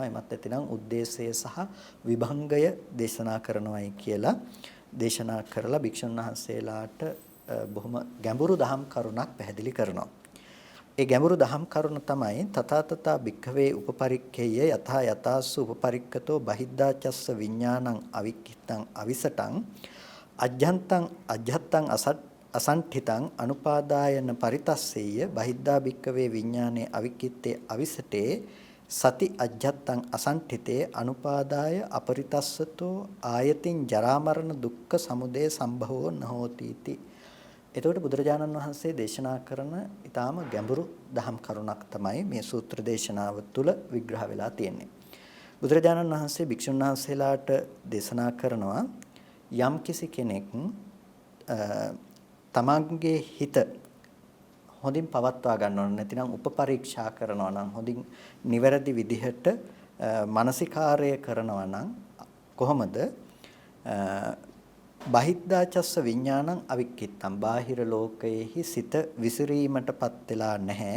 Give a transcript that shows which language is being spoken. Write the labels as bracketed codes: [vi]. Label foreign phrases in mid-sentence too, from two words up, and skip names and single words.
[si] එමත් ඇතිනම් උද්දේශය සහ විභංගය දේශනා කරනවායි කියලා දේශනා කරලා භික්ෂුන් වහන්සේලාට බොහොම ගැඹුරු දහම් කරුණක් පැහැදිලි කරනවා. ඒ ගැඹුරු දහම් කරුණ තමයි [pi] තථාතථා භික්ඛවේ උපපරික්ඛේය යථා යතාසු උපපරික්ඛතෝ බහිද්ධාචස්ස විඥානං අවික්ඛිතං අවිසටං අජ්ජන්තං අජ්ජත්තං අසංඨිතං අනුපාදායන පරිතස්සෙය බහිද්ධා භික්ඛවේ විඥානේ අවික්ඛිත්තේ අවිසටේ සති අජ්ජත්තං අසංඨිතේ අනුපාදාය අපරිතස්සතෝ ආයතින් ජරා මරණ දුක්ඛ සමුදය සම්භවෝ නහෝති इति. [si] එතකොට බුදුරජාණන් වහන්සේ දේශනා කරන ඊටාම ගැඹුරු දහම් කරුණක් තමයි මේ සූත්‍ර දේශනාව තුළ විග්‍රහ වෙලා තියෙන්නේ. බුදුරජාණන් වහන්සේ භික්ෂුන් වහන්සේලාට දේශනා කරනවා යම් කිසි කෙනෙක් තමන්ගේ හිත හොඳින් පවත්වා ගන්නවා නැතිනම් උපපරීක්ෂා කරනවා නම් හොඳින් නිවැරදි විදිහට මානසිකාර්යය කරනවා නම් කොහොමද [pi] බහිද්ධාචස්ස විඥානං අවික්කිත්තං [si] බාහිර ලෝකයේහි සිත විසිරීමටපත් වෙලා නැහැ.